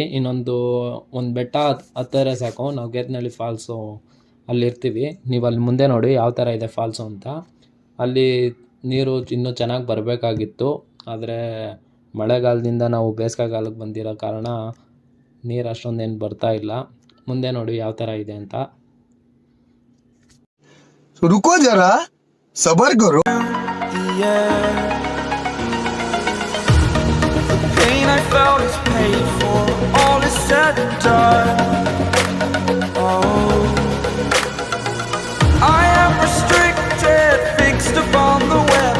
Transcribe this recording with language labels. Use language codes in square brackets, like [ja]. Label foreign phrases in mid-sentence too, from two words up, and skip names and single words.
[kn] ಇನ್ನೊಂದು ಬೆಟ್ಟ ಹತ್ತಿರ ಸಾಕು, ನಾವು ಕೇತನಹಳ್ಳಿ ಫಾಲ್ಸು ಅಲ್ಲಿರ್ತೀವಿ. ನೀವು ಅಲ್ಲಿ ಮುಂದೆ ನೋಡಿ ಯಾವ ಥರ ಇದೆ ಫಾಲ್ಸು ಅಂತ. ಅಲ್ಲಿ ನೀರು ಇನ್ನೂ ಚೆನ್ನಾಗಿ ಬರಬೇಕಾಗಿತ್ತು, ಆದರೆ ಮಳೆಗಾಲದಿಂದ ನಾವು ಬೇಸಿಗೆಗಾಲಕ್ಕೆ ಬಂದಿರೋ ಕಾರಣ ನೀರು ಅಷ್ಟೊಂದೇನು ಬರ್ತಾ ಇಲ್ಲ. ಮುಂದೆ ನೋಡಿ ಯಾವ ಥರ ಇದೆ ಅಂತ. [hi] रुको जरा सबर करो. [en] Pain I felt is paid for, all is said and done. Oh, I am restricted, fixed upon the web.